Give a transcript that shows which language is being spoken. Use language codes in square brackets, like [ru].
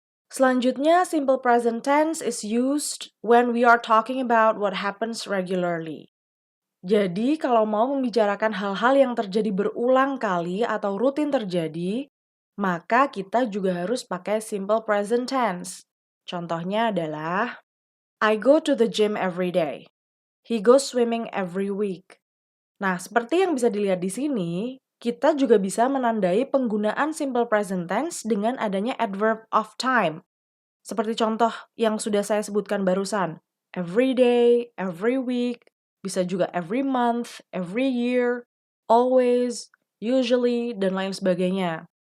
[en] Selanjutnya, simple present tense is used when we are talking about what happens regularly. [id] Jadi, kalau mau membicarakan hal-hal yang terjadi berulang kali atau rutin terjadi, maka kita juga harus pakai simple present tense. [en] Contohnya adalah, I go to the gym every day. He goes swimming every week. [id] Nah, seperti yang bisa dilihat di sini, kita juga bisa menandai penggunaan simple present tense dengan adanya adverb of time. Seperti contoh yang sudah saya sebutkan barusan. [en] Every day, every week, bisa juga every month, every year, always, usually, dan lain sebagainya.